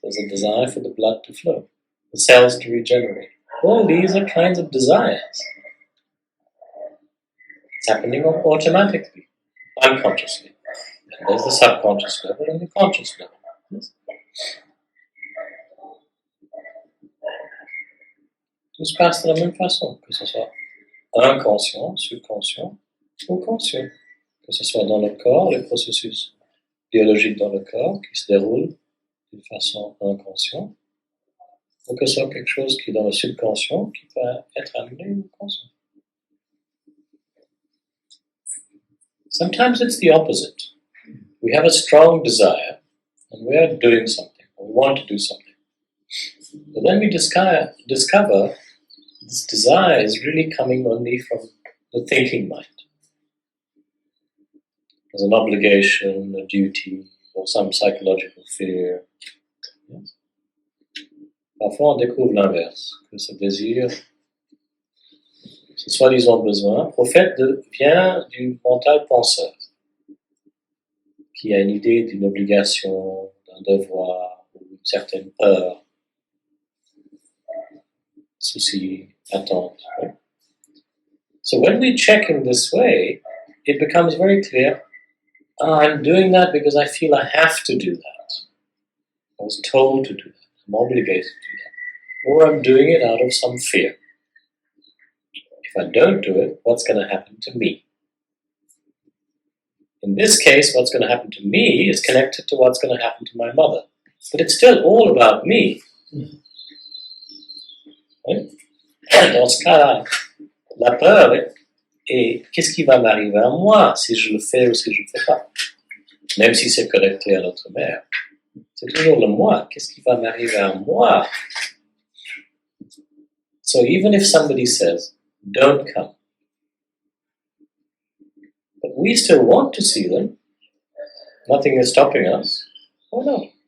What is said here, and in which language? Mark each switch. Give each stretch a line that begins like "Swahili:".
English: There's a desire for the blood to flow, the cells to regenerate. All these are kinds of desires. It's happening automatically, unconsciously. And there's the subconscious level and the conscious level. Yes?
French: Tout se passe de la même façon, que ce soit inconscient, subconscient ou conscient. Que ce soit dans le corps, les processus biologiques dans le corps qui se déroulent d'une façon inconsciente, ou que ce soit quelque chose qui est dans le subconscient qui peut être amené au conscient.
English: Sometimes it's the opposite. We have a strong desire and we are doing something, or we want to do something. But then we discover this desire is really coming only from the thinking mind. As an obligation, a duty, or some psychological fear. Yes?
French: Parfois on découvre l'inverse, que ce désir, ce soi-disant besoin, au fait vient du mental penseur, qui a une idée d'une obligation, d'un devoir, ou une certaine peur, souci, attente. Right?
English: So when we check in this way, it becomes very clear, I'm doing that because I feel I have to do that. I was told to do that. I'm obligated to do that. Or I'm doing it out of some fear. If I don't do it, what's going to happen to me? In this case, what's going to happen to me is connected to what's going to happen to my mother. But it's still all about me. Right?
French: Dans ce cas-là, la peur est qu'est-ce qui va m'arriver à moi si je le fais ou si je ne le fais pas? Même si c'est connecté à notre mère. C'est toujours le moi. Qu'est-ce qui va m'arriver à moi?
English: So even if somebody says, don't come, but we still want to see them, nothing is stopping us, why not?